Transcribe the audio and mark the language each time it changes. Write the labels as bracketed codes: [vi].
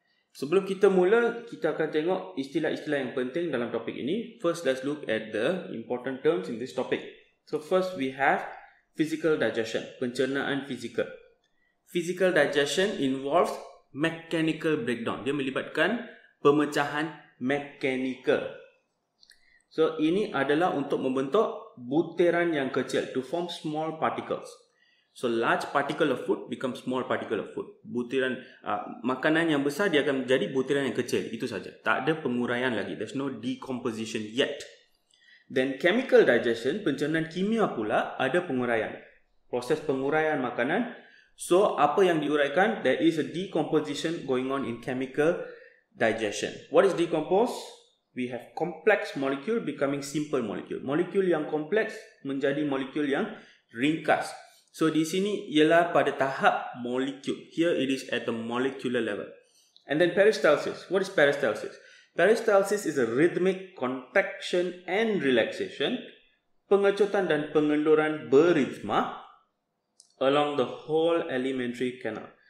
[ms] Sebelum kita mula, kita akan tengok istilah-istilah yang penting dalam topik ini. [en] First, let's look at the important terms in this topic. So first, we have physical digestion, [ms] pencernaan fizikal. [en] Physical digestion involves mechanical breakdown. [ms] Dia melibatkan pemecahan mechanical. So, ini adalah untuk membentuk butiran yang kecil, [en] to form small particles. So, large particle of food becomes small particle of food. [ms] Butiran makanan yang besar dia akan menjadi butiran yang kecil. Itu saja. Tak ada penguraian lagi. [en] There's no decomposition yet. Then chemical digestion, [ms] pencernaan kimia pula ada penguraian. Proses penguraian makanan. So, apa yang diuraikan? [en] There is a decomposition going on in chemical digestion. What is decompose? We have complex molecule becoming simple molecule. [ms] Molekul yang kompleks menjadi molekul yang ringkas. So di sini ialah pada tahap molekul. [en] Here it is at the molecular level. And then peristalsis. What is peristalsis? Peristalsis is a rhythmic contraction and relaxation, [ms] pengecutan dan pengendoran beritma [en] along the whole alimentary canal.